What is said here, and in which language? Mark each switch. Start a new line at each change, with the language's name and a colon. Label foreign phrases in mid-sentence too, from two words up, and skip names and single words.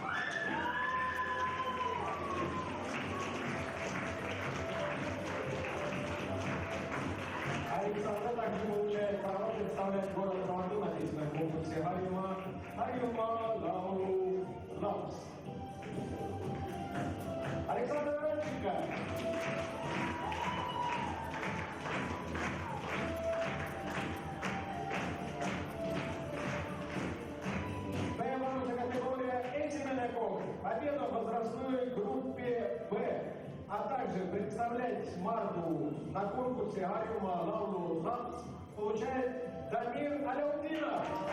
Russian: Александра также получает право представлять город Маарду на песенном конкурсе Harjumaa laulu laps. Александра Радченко. Победа в возрастной группе Б, а также представлять Maardu на конкурсе Harjumaa laulu laps получает Дамир Аляутдинов.